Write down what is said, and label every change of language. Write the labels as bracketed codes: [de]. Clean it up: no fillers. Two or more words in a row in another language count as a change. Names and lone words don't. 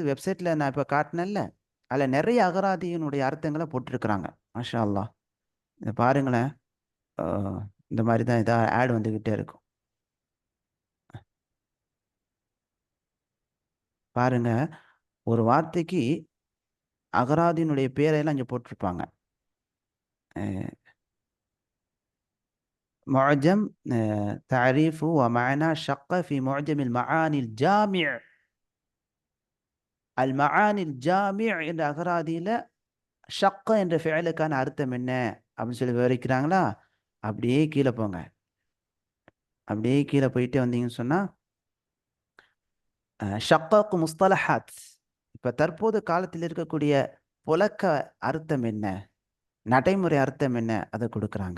[ta] வெப்சைட்டில் நான் இப்போ காட்டினேன்ல, அதில் நிறைய அகராதியினுடைய அர்த்தங்களை போட்டிருக்கிறாங்க. [ar] ما شاء الله. [ta] இதை பாருங்களேன். அஹ், இந்த மாதிரி தான் இதாக ஆட் வந்துக்கிட்டே இருக்கும். பாருங்க, ஒரு வார்த்தைக்கு அகராதியினுடைய பேரையெல்லாம் இங்கே போட்டிருப்பாங்க. [ar] معجم تعريف ومعنى شق في معجم المعاني الجامع. [ta] المعاني الجامع என்ற அகராதியில் ஷக்க என்ற ஃபிஅலுக்கான அர்த்தம் என்ன அப்படின்னு சொல்லி விவரிக்கிறாங்களா? அப்படியே கீழே போங்க. அப்படியே கீழே போயிட்டே வந்தீங்கன்னு சொன்னால் ஷக்காக்கு முஸ்தலஹாத், இப்போ தற்போது காலத்தில் இருக்கக்கூடிய புழக்க அர்த்தம் என்ன, நடைமுறை அர்த்தம் என்ன, அதை கொடுக்குறாங்க.